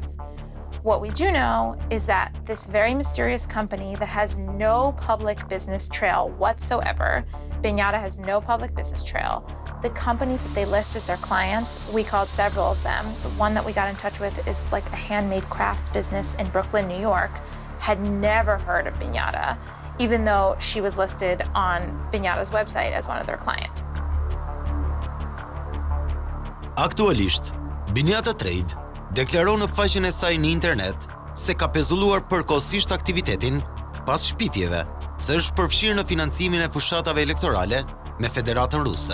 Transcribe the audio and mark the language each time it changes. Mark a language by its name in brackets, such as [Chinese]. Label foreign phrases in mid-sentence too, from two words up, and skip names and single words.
[English] What we do know is that this very mysterious company that has no public business trail whatsoever, Binjata has no public business trail. The companies that they list as their clients, we called several of them. The one that we got in touch with is like a handmade crafts business in Brooklyn, New York, had never heard of Binjata, even though she was listed on Binjata's website as one of their clients. [Albanian] Aktualisht, Binjata Trade deklaron në faqen e saj në internet se ka pezulluar përkohësisht aktivitetin pas shpifjeve se është përfshirë në financimin e fushatave elektorale me Federatën Ruse.